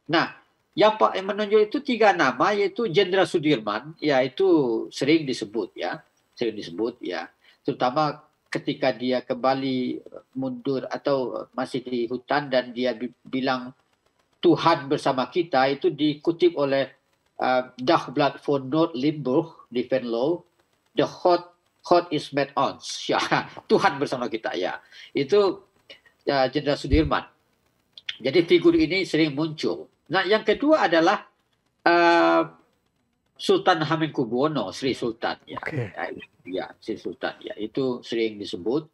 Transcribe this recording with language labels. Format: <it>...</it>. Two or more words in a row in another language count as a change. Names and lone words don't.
<id>Nah, yang menonjol itu 3 nama, yaitu Jenderal Sudirman, yaitu sering disebut ya, terutama ketika dia kembali mundur atau masih di hutan dan dia bilang Tuhan bersama kita, itu dikutip oleh Dagblad von Noord-Limburg di Venlo,</id> <nl>the hot is met ons.</nl> <id>Ya, Tuhan bersama kita ya. Itu Jenderal Sudirman. Jadi figur ini sering muncul. Nah, yang kedua adalah Sultan Hamengkubuwono, Sri Sultan ya. Sri Sultan ya. Itu sering disebut.</id>